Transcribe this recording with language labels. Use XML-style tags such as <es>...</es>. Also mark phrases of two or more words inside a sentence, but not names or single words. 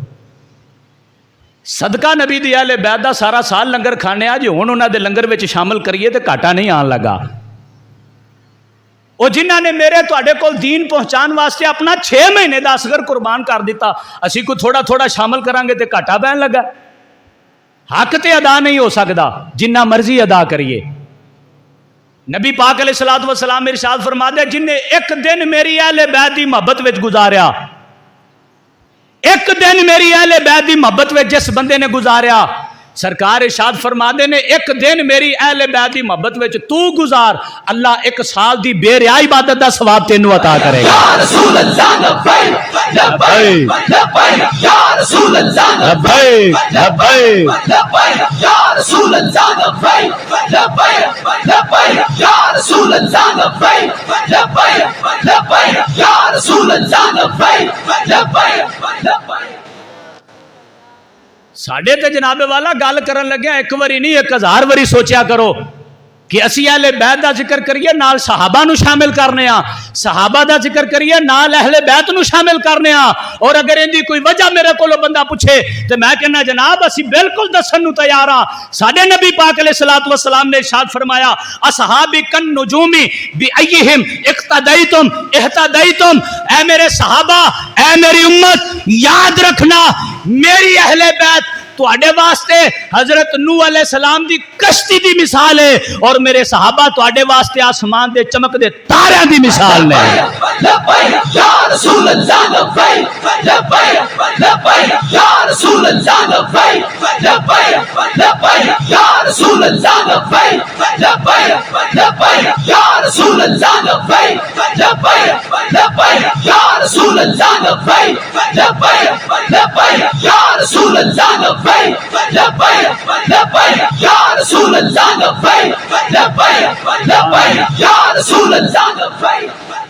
<pa>صدقہ نبی دی اہل بیت دا سارا سال لنگر خانے آ، جے ہن انہاں دے لنگر وچ شامل کریے تو گھاٹا نہیں آن لگا. وو جنہاں نے میرے تہاڈے کول دین پہنچانے واسطے اپنا 6 مہینے دا اصغر قربان کر دتا، اسی کو تھوڑا تھوڑا شامل کراں گے تو گھاٹا پین لگا. حق تے ادا نہیں ہو سکتا جنہ مرضی ادا کریے. نبی پاک</pa> <ar>علیہ الصلوۃ والسلام</ar> <pa>ارشاد فرماتے جن نے ایک دن میری اہل بیت دی محبت وچ گزاریا، ایک دن میری اہل بیت دی محبت وچ جس بندے نے گزاریا، سرکار ارشاد فرماتے نے ایک دن میری اہل بیت دی محبت وچ تو گزار، اللہ ایک سال دی بے ریا عبادت دا ثواب تینوں عطا کرے گا.</pa> <ar>یا رسول اللہ لبیک لبیک لبیک یا رسول اللہ لبیک لبیک لبیک یا رسول اللہ لبیک لبیک لبیک یا رسول اللہ لبیک لبیک لبیک یا رسول اللہ لبیک لبیک لبیک.</ar> <pa>ساڈے تے جناب والا گل کرن لگیا ایک واری نہیں 1000 واری سوچیا کرو کہ اسی اہل بیت دا ذکر کریے نال صحابہ نو شامل کرنے ہاں، صحابہ دا ذکر کریے نال اہل بیت نو شامل کرنے ہاں. اور اگر ان دی کوئی وجہ میرے کولو بندہ پوچھے تو میں کہنا جناب اسی بالکل دسن نو تیار ہاں. ساڈے نبی پاک</pa> <ar>علیہ الصلوۃ والسلام</ar> <pa>نے ارشاد فرمایا</pa> <ar>اصحابی کن نجوم بایہم اقتدیتم اہتدیتم.</ar> <pa>اے میرے صحابہ، اے میری امت، یاد رکھنا میری اہل بیت تواڈے واسطے حضرت نوح</pa> <ar>علیہ السلام</ar> <pa>دی کشتی دی مثال ہے اور میرے صحابہ تواڈے واسطے آسمان دے چمک دے تاریاں دی مثال نے.</pa> <ar>لبیک یا رسول اللہ لبیک لبیک لبیک یا رسول اللہ لبیک لبیک لبیک یا رسول اللہ لبیک لبیک لبیک یا رسول اللہ لبیک لبیک لبیک یا رسول اللہ لبیک لبیک لبیک یا رسول اللہ لبیک لبیک لبیک یا رسول اللہ لبیک لبیک لبیک یا رسول اللہ لبیک.</ar>